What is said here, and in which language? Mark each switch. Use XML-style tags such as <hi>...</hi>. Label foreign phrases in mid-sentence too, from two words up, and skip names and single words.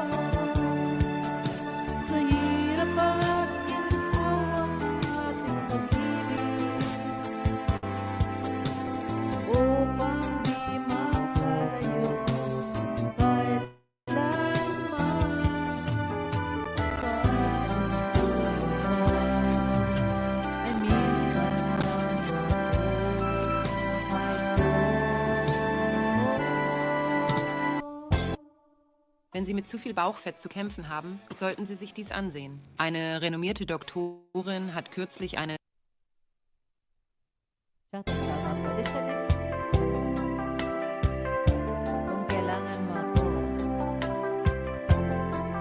<tl>Sa hirap at ginhawa ating pag-ibig, upang di makalayo kailanman. Ay minsan lang sa buhay ko.</tl> <de>Wenn Sie mit zu viel Bauchfett zu kämpfen haben, sollten Sie sich dies ansehen. Eine renommierte Doktorin hat kürzlich eine</de> <tl>Shoutout po. Kung kailangan mo ako,</tl>